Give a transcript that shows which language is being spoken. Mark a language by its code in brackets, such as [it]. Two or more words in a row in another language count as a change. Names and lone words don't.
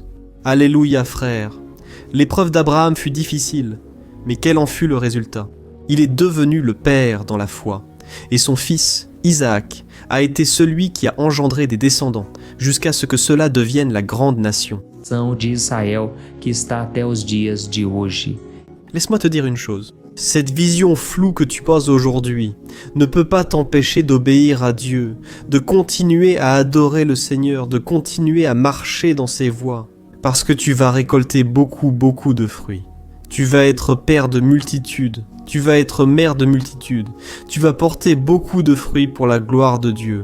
[fr] Alléluia, frère. L'épreuve d'Abraham fut difficile, mais quel en fut le résultat ? Il est devenu le père dans la foi, et son fils, Isaac, a été celui qui a engendré des descendants, jusqu'à ce que cela devienne la grande nation. [pt] De Israel que está até os dias de hoje. [fr] Laisse-moi te dire une chose. Cette vision floue que tu poses aujourd'hui ne peut pas t'empêcher d'obéir à Dieu, de continuer à adorer le Seigneur, de continuer à marcher dans ses voies, parce que tu vas récolter beaucoup de fruits. Tu vas être père de multitudes, tu vas être mère de multitudes, tu vas porter beaucoup de fruits pour la gloire de Dieu.